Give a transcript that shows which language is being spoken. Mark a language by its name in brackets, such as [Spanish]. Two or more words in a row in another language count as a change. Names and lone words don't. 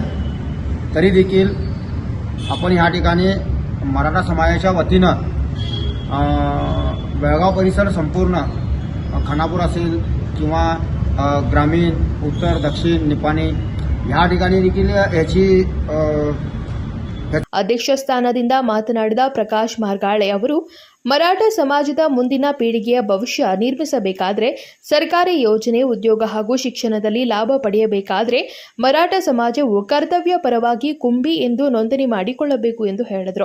[Marathi] तरी देखील आपण ह्या ठिकाणी मराठा समाजाच्या वतीनं बेळगाव परिसर संपूर्ण खानापूर असेल किंवा ग्रामीण, उत्तर, दक्षिण, निपाणी या ठिकाणी देखील याची [Kannada] ಅಧ್ಯಕ್ಷ ಸ್ಥಾನದಿಂದ ಮಾತನಾಡಿದ ಪ್ರಕಾಶ್ ಮಾರ್ಗಾಳೆ ಅವರು ಮರಾಠ ಸಮಾಜದ ಮುಂದಿನ ಪೀಳಿಗೆಯ ಭವಿಷ್ಯ ನಿರ್ಮಿಸಬೇಕಾದ್ರೆ ಸರ್ಕಾರಿ ಯೋಜನೆ, ಉದ್ಯೋಗ ಹಾಗೂ ಶಿಕ್ಷಣದಲ್ಲಿ ಲಾಭ ಪಡೆಯಬೇಕಾದ್ರೆ ಮರಾಠ ಸಮಾಜವು ಕರ್ತವ್ಯ ಪರವಾಗಿ ಕುಂಬಿ ಎಂದು ನೋಂದಣಿ ಮಾಡಿಕೊಳ್ಳಬೇಕು ಎಂದು ಹೇಳಿದರು.